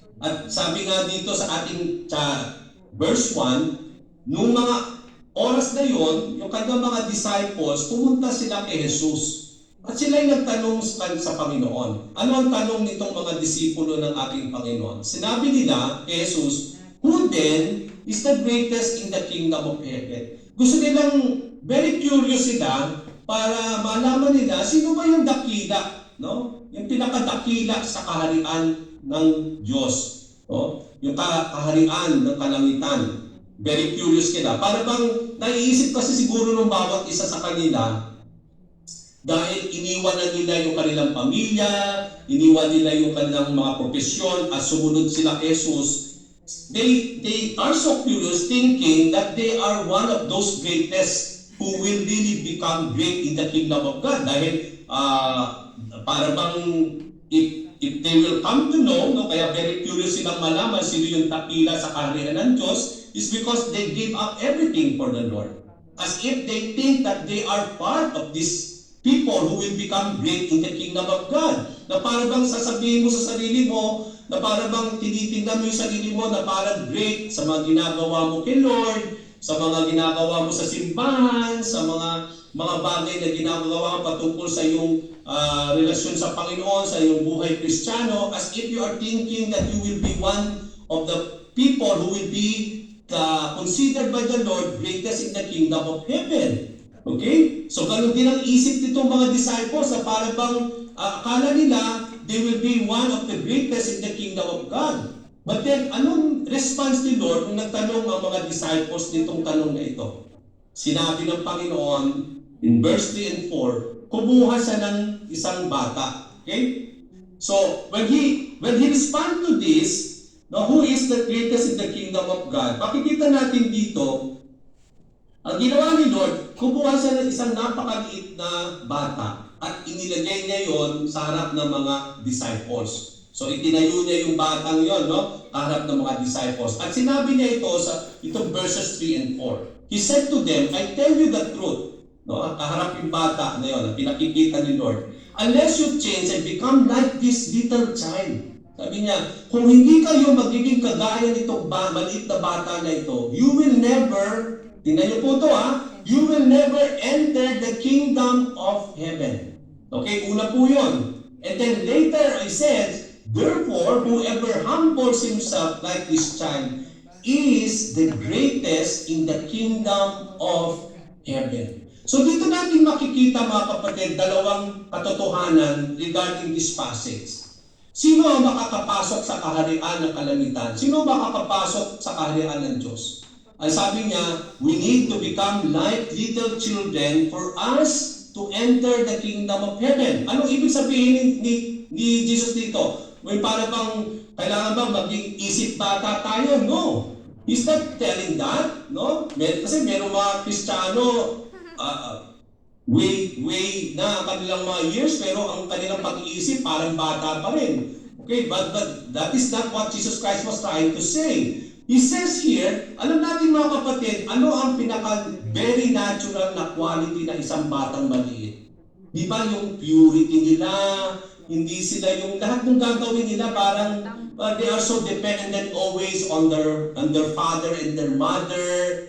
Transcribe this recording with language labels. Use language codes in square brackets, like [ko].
[tl] At sabi nga dito sa ating verse 1, nung mga oras na yon, yung kanyang mga disciples, pumunta sila kay Jesus. At sila'y nagtanong sa Panginoon. Ano ang tanong nitong mga disipulo ng ating Panginoon? Sinabi nila kay Jesus, [en] who then is the greatest in the kingdom of heaven? [tl] Gusto nilang, very curious sila para malaman nila sino ba yung dakila, no? Yung pinakadakila sa kaharian ng Diyos, no? Yung kaharian ng kalangitan. Very curious sila. Para bang naiisip kasi siguro ng bawat isa sa kanila, dahil iniwan na nila yung kanilang pamilya, iniwan nila yung kanilang mga profesyon at sumunod sila kay Jesus, [en] they are so curious thinking that they are one of those greatest who will really become great in the kingdom of God. [tl] Dahil para bang [en] if they will come to know, [tl] no, kaya very curious silang malaman sino yung takila sa kaharian ng Diyos, [en] is because they give up everything for the Lord. As if they think that they are part of this people who will become great in the kingdom of God. [tl] na para bang sasabihin mo sa sarili mo, na para bang tinitingnan mo yung sarili mo na parang great sa mga ginagawa mo kay Lord, sa mga ginagawa mo sa simbahan, sa mga bagay na ginagawa mo patungkol sa iyong relasyon sa Panginoon, sa iyong buhay Kristiyano, [en] as if you are thinking that you will be one of the people who will be considered by the Lord greatest in the kingdom of heaven. [tl] Okay? So ganun din ang isip nitong mga disciples na para bang akala nila [en] they will be one of the greatest in the kingdom of God. [tl] But then, anong response ni Lord nung nagtanong ang mga disciples nitong tanong na ito? Sinabi ng Panginoon in verse 3 and 4, kumuha siya ng isang bata. [en] Okay? So, when he respond to this, now, who is the greatest in the kingdom of God? [tl] Makikita natin dito, ang ginawa ni Lord, kumuha siya ng isang napakaliit na bata at inilagay niya yon sa harap ng mga disciples. So, itinayo niya yung batang yon, no? Harap ng mga disciples. At sinabi niya ito sa itong verses 3 and 4. [en] He said to them, I tell you the truth. No? [tl] Kaharap yung bata na yon, pinakikita ni Lord. [en] Unless you change and become like this little child. [tl] Sabi niya, kung hindi kayo magiging kagaya nitong maliit na bata na ito, [en] you will never, [tl] tingnan niyo po ito [en] you will never enter the kingdom of heaven. [tl] Okay, una po yun. [en] And then later I said, therefore, whoever humbles himself like this child is the greatest in the kingdom of heaven. [tl] So dito natin makikita mga kapatid, dalawang katotohanan [en] regarding this passage. [tl] Sino ang makakapasok sa kaharian ng kalamitan? Sino ang makakapasok sa kaharian ng Diyos? Ang sabi niya, [en] we need to become like little children for us to enter the kingdom of heaven. [tl] Anong ibig sabihin ni Jesus dito? May para bang kailangan ba maging isip bata tayo? No. [en] He's not telling that. No? [tl] Kasi merong mga Kristiyano, way na kanilang mga years, pero ang kanilang pag-iisip parang bata pa rin. [en] Okay, but that is not what Jesus Christ was trying to say. He says here, [tl] alam natin mga kapatid, ano ang pinaka very natural na quality ng isang batang maliit? Di ba yung purity nila, hindi sila yung lahat ng gagawin nila parang [en] they are so dependent always on their father and their mother.